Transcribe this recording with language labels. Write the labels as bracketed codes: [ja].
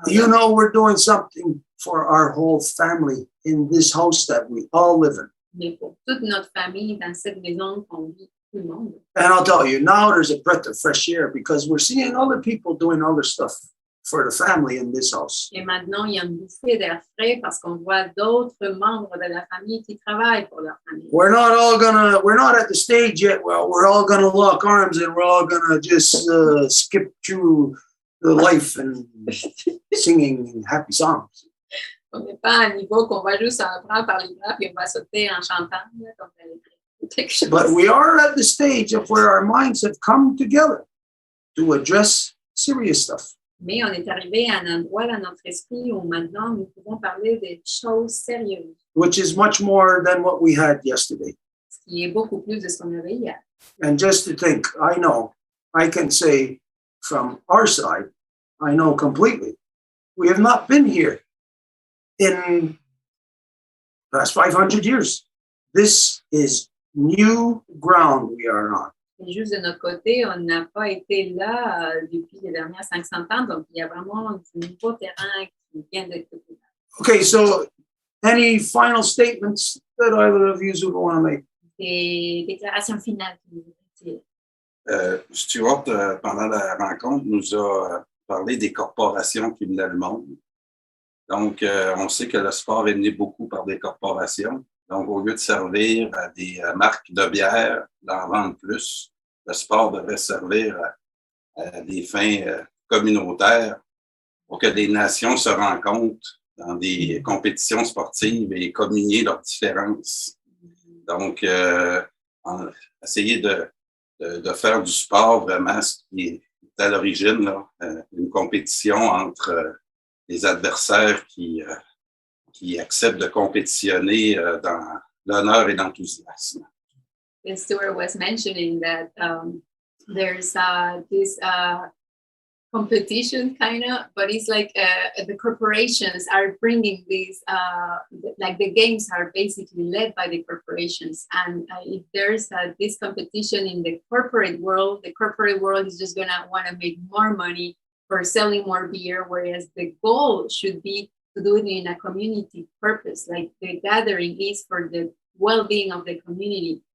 [en] You know we're doing something for our whole family in this house that we all live in. [fr] Mais pour toute notre famille dans cette maison qu'on vit, tout le monde. [en] And I'll tell you, now there's a breath of fresh air because we're seeing other people doing other stuff for the family in this house. [fr] Et maintenant, il y a une bouffée d'air frais parce qu'on voit d'autres membres de la famille qui travaillent pour leur famille. [en] We're not at the stage yet where we're all gonna lock arms and we're all gonna just skip through the life and singing happy songs. [fr] On n'est pas à un niveau qu'on va juste en prendre par les bras et on va sauter en chantant. Là, comme quelque chose. [en] But we are at the stage of where our minds have come together to address serious stuff. [fr] Mais on est arrivé à un endroit dans notre esprit où maintenant nous pouvons parler des choses sérieuses. [en] Which is much more than what we had yesterday. [fr] Ce qui est beaucoup plus de ce qu'on avait hier. [en] And just to think, I know, I can say from our side, I know completely, we have not been here in the past 500 years. This is new ground we are on. [fr] Et juste de notre côté, on n'a pas été là depuis les dernières 500 ans, donc il y a vraiment du nouveau terrain qui vient d'être ouvert. [en] Okay, so any final statements that either of you would want to make? [fr] Des déclarations finales que vous voulez dire. Stuart, pendant la rencontre, nous a parlé des corporations qui menaient le monde. Donc, on sait que le sport est mené beaucoup par des corporations. Donc, au lieu de servir à des marques de bière, d'en vendre plus, le sport devrait servir à des fins communautaires pour que des nations se rencontrent dans des compétitions sportives et communier leurs différences. Donc, essayer de faire du sport vraiment ce qui est à l'origine, là, une compétition entre les adversaires qui acceptent de compétitionner dans l'honneur et l'enthousiasme. [en] And Stuart was mentioning that there's this competition kind of, but it's like the corporations are bringing these like the games are basically led by the corporations, and if there's this competition in the corporate world is just gonna want to make more money for selling more beer, whereas the goal should be to do it in a community purpose, like the gathering is for the well-being of the community.